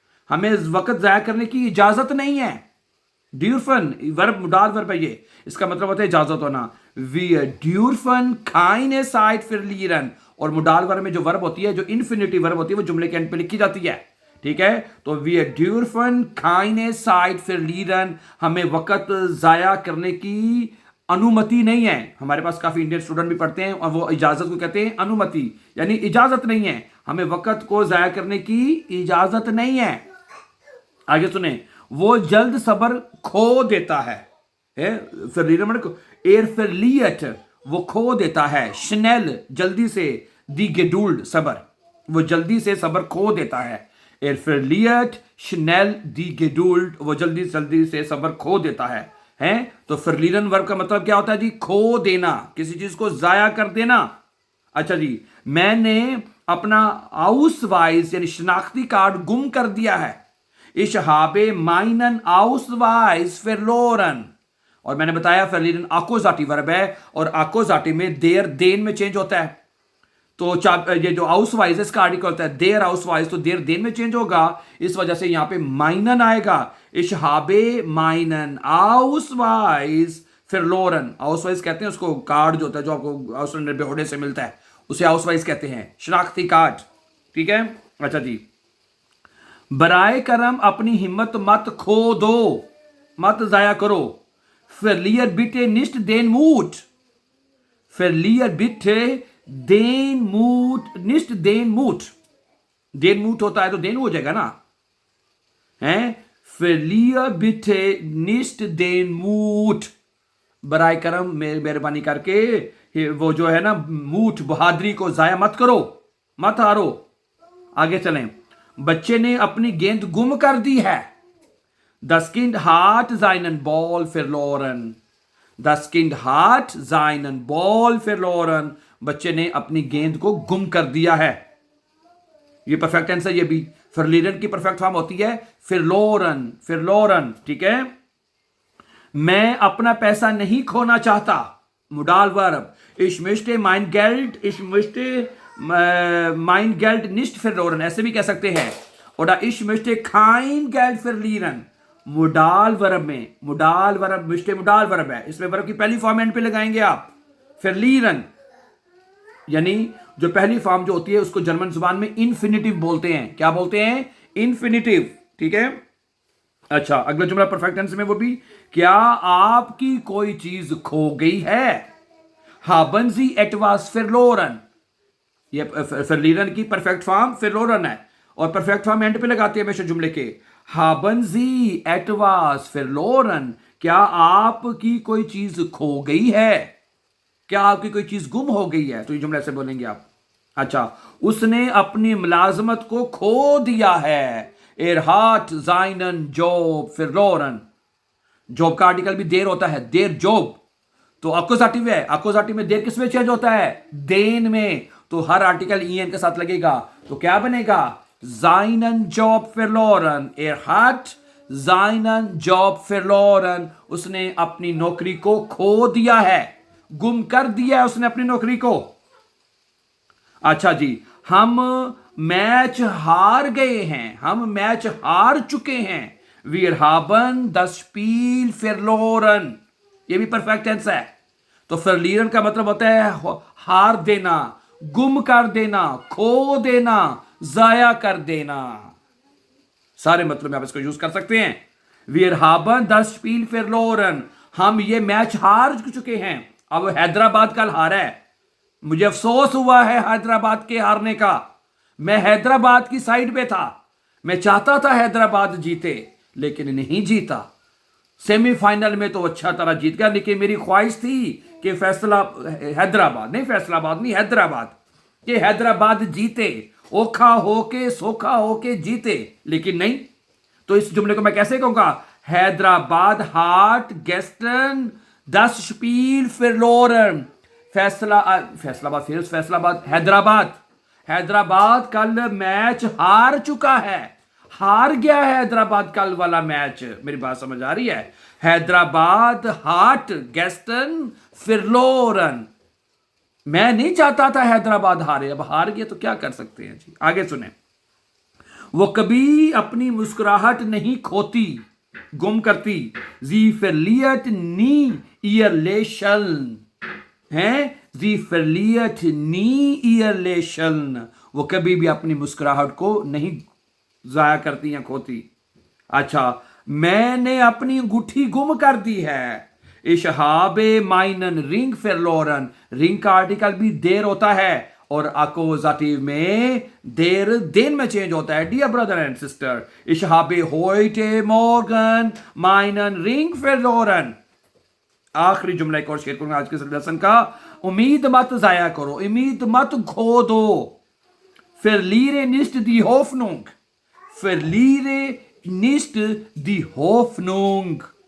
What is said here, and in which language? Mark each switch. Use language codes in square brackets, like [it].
[hi] हमें वक्त जाया करने की इजाजत नहीं है। ड्यूरफन वर्ब, मुडाल वर्ब है ये, इसका मतलब होता है इजाजत होना। [de] wir dürfen keine Zeit verlieren। [hi] और मुडाल वर्ब में जो वर्ब होती है, जो इन्फिनिटिव वर्ब होती है, वो जुमले के एंड पे लिखी जाती है, ठीक है। तो [de] wir dürfen keine Zeit verlieren, [hi] हमें वक्त जाया करने की अनुमति नहीं है। हमारे पास काफी इंडियन स्टूडेंट भी पढ़ते हैं और वो इजाजत को कहते हैं अनुमति, यानी इजाजत नहीं है, हमें वक्त को जाया करने की इजाजत नहीं है। आगे सुने, वो जल्द सबर खो देता है, [de] verlieren er verliert [hi] वो खो देता है, schnell जल्दी से, [de] die Geduld [hi] सबर, वो जल्दी से सबर खो देता है, [de] er verliert schnell die Geduld [hi] वो जल्दी से सबर खो देता है, हैं? तो verlieren वर्ब का मतलब क्या होता है जी? खो देना, किसी चीज को जाया कर देना। अच्छा जी, मैंने अपना आउसवाइस यानी शनाख्ती कार्ड गुम कर दिया है। [de] Ich habe meinen Ausweis verloren। [hi] और मैंने बताया verlieren आकोजाटी वर्ब है और आकोजाटी में देर देन में चेंज होता है। तो ये जो आउसवाइस इसका आर्टिकल होता है देर आउसवाइस, तो देर देन में चेंज होगा, इस वजह से यहां पे माइनन आएगा। [de] Ich habe meinen Ausweis verloren। [hi] आउसवाइस कहते हैं उसको, कार्ड जो होता है जो आपको आउसलैंडर बेहोडे से मिलता है उसे आउसवाइस कहते हैं, शनाख्ती कार्ड। ठीक है, अच्छा जी, बराए करम अपनी हिम्मत मत खो दो, मत जाया करो। [de] verlier bitte nicht den Mut। verlier bitte den Mut, nicht den Mut। den Mut [hi] होता है तो den हो जाएगा ना, हैं? [de] verlier bitte nicht den Mut। [hi] बराए करम मेहरबानी करके वो जो है ना मूठ, बहादुरी को जाया मत करो, मत हारो। आगे चलें। बच्चे ने अपनी गेंद गुम कर दी है। [de] Das Kind hat seinen Ball verloren। Das Kind hat seinen Ball verloren। [hi] बच्चे ने अपनी गेंद को गुम कर दिया है। ये परफेक्ट टेंस है, ये भी verlieren की परफेक्ट फॉर्म होती है verloren, verloren। ठीक है, मैं अपना पैसा नहीं खोना चाहता, Modal Verb। [de] Ich möchte mein Geld, ich möchte mein Geld nicht verloren, [hi] ऐसे भी कह सकते हैं। [de] oder ich möchte kein Geld verlieren, [hi] Modal Verb में, Modal Verb möchte Modal Verb है, इसमें वर्ब की पहली फॉर्म एंड पे लगाएंगे आप। verlieren यानी जो पहली फॉर्म जो होती है उसको जर्मन जुबान में इन्फिनिटिव बोलते हैं। क्या बोलते हैं? इन्फिनिटिव। ठीक है, अच्छा, अगला जुमला परफेक्ट टेंस में, वो भी, क्या आपकी कोई चीज खो गई है? [de] haben Sie etwas verloren। [hi] ये verlieren की परफेक्ट फॉर्म verloren है और परफेक्ट फॉर्म एंड पे लगाते हैं हमेशा जुमले के। [de] haben Sie etwas verloren, [hi] क्या आपकी कोई चीज खो गई है? क्या आपकी कोई चीज गुम हो गई है? तो ये जुमला से बोलेंगे आप। अच्छा, उसने अपनी मुलाजमत को खो दिया है। [de] Er hat seinen Job verloren। [hi] Job का आर्टिकल भी देर होता है, देर जॉब, तो अकोजाटिव है। अकोजाटिव में देर किस में चेंज होता है? देन में। तो हर आर्टिकल en के साथ लगेगा, तो क्या बनेगा? [de] seinen Job verloren। Er hat seinen Job verloren। [hi] उसने अपनी नौकरी को खो दिया है, गुम कर दिया है उसने अपनी नौकरी को। अच्छा जी, हम मैच हार गए हैं, हम मैच हार चुके हैं। [de] Wir haben das Spiel verloren। [hi] ये भी परफेक्ट टेंस है। तो verlieren का मतलब होता है हार देना, गुम कर देना, खो देना, जाया कर देना। सारे मतलब आप इसको यूज कर सकते हैं। [de] Wir haben das Spiel verloren। [hi] हम ये मैच हार चुके हैं। अब हैदराबाद कल हारा है, मुझे अफसोस हुआ है हैदराबाद के हारने का। मैं हैदराबाद की साइड पे था, मैं चाहता था हैदराबाद जीते लेकिन नहीं जीता। सेमीफाइनल में तो अच्छा तरह जीत गया, लेकिन मेरी ख्वाहिश थी कि हैदराबाद नहीं हैदराबाद, कि हैदराबाद जीते, ओखा होके सोखा होके जीते, लेकिन नहीं। तो इस जुमले को मैं कैसे कहूंगा? हैदराबाद हाट गेस्टन [de] das Spiel verloren। [hi] Faisalabad Hyderabad कल मैच हार चुका है, हार गया है हैदराबाद कल वाला मैच। मेरी बात समझ आ रही है? हैदराबाद हाट गेस्टन फिरलोरन। मैं नहीं चाहता था हैदराबाद हारे, अब हार गया तो क्या कर सकते हैं जी। आगे सुने। वो कभी अपनी मुस्कुराहट नहीं खोती, गुम करती। जी [de] verliert nie ihr Lächeln [hi] है, जी verliert nie ihr Lächeln। वो कभी भी अपनी मुस्कुराहट को नहीं जाया करती या खोती। अच्छा, मैंने अपनी अंगूठी गुम कर दी है। [de] Ich habe meinen Ring verloren। [hi] Ring का आर्टिकल भी देर होता है और akkusativ में देर दिन में चेंज होता है. [en] dear brother and sister, [de] ich habe heute Morgen meinen Ring verloren. [hi] आखिरी जुमला एक और शेयर करूंगा आज के लेसन का. उम्मीद मत जाया करो, उम्मीद मत खो दो. [de] Verliere nicht die Hoffnung. Verliere nicht die Hoffnung.